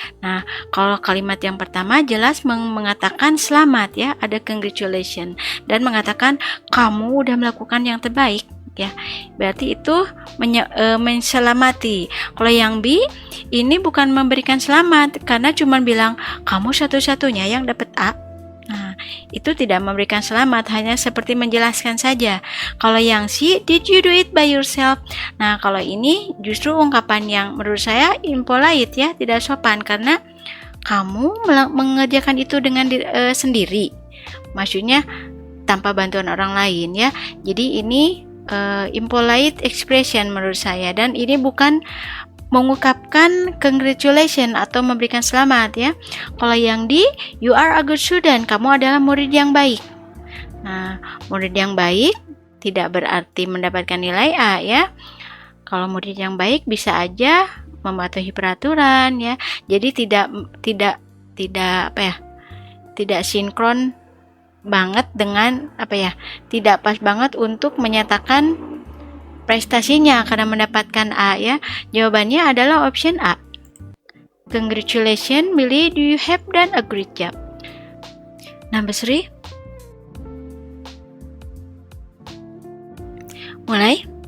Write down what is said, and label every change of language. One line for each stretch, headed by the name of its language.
Indonesian: Nah, kalau kalimat yang pertama jelas mengatakan selamat ya, ada congratulations, dan mengatakan kamu udah melakukan yang terbaik ya. Berarti itu menselamati. Kalau yang B ini bukan memberikan selamat, karena cuma bilang kamu satu-satunya yang dapat A. Nah, itu tidak memberikan selamat, hanya seperti menjelaskan saja. Kalau yang C,
English: did you do it by yourself?
Indonesian: Nah, kalau ini justru ungkapan yang menurut saya impolite ya, tidak sopan, karena kamu mengerjakan itu dengan sendiri. Maksudnya tanpa bantuan orang lain ya. Jadi ini impolite expression menurut saya, dan ini bukan mengungkapkan congratulation atau memberikan selamat ya. Kalau yang D,
English: you are a good student,
Indonesian: kamu adalah murid yang baik. Nah, murid yang baik tidak berarti mendapatkan nilai A ya. Kalau murid yang baik bisa aja mematuhi peraturan ya. Jadi tidak sinkron banget dengan tidak pas banget untuk menyatakan prestasinya karena mendapatkan A ya. Jawabannya adalah option A.
English: Congratulations, Millie, do you have done a great job. Number 3.
Indonesian: Mulai.